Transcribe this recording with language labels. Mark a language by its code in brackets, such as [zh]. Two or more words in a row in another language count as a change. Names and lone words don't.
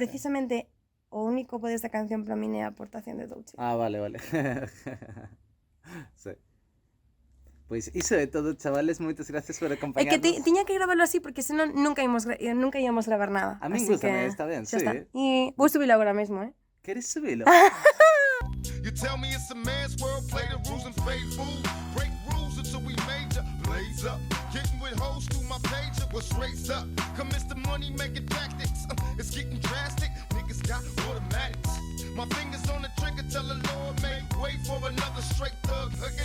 [gl] precisamente o único que desta canción para min é a aportación de Doechii. Ah, vale. Sí. Pois iso é todo, chavales. Moitas gracias por É que acompañarnos. tiña que gravarlo así porque senón nunca íamos gravar nada. A min así gústame, que está ben, xa sí. está. E vou subilo agora mesmo, Queres subilo? [en] You tell me it's a man's world, play the rules and fade fool. Break rules until we major. Blaze up, getting with hoes through my pager. What's raised up? Commence the money making tactics. It's getting drastic. Niggas got automatics. My fingers on the trigger, tell the Lord make way for another straight thug again.